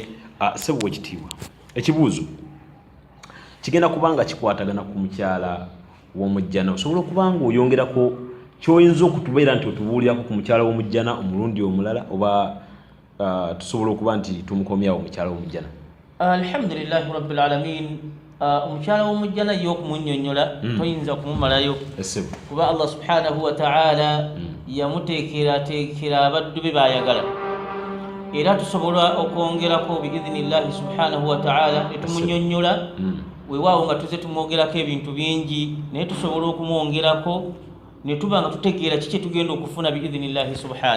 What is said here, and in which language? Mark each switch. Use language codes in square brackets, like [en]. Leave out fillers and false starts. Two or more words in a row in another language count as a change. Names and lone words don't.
[lg] Sebo ekitiibwa ekibuuzo kigenda kubanga kikwatagana ku mukyala w'omujjana. Osobola okubanga oyongerako kyoyinza okutubeera nti otubuulirako ku mukyala w'omujjana omulundi omulala oba tusobola okuba nti tumukomyawo omukyala w'omujjana? [ar] الحمد لله رب العالمين. [lg] Omukyala w'omujjana yo okumunnyonnyola toyinza kumumalayo kuba [ar] الله سبحانه وتعالى [lg] yamuteekerateekera abaddu be bayagala era tusobola okwongerako [ar] بإذن الله سبحانه وتعالى [lg] ne tumunnyonnyola weewaawo nga tuze tumwogerako ebintu bingi naye tusobola okumwongerako ne tuba nga tutegeera kiki tugenda okufuna [ar] بإذن الله سبحانه.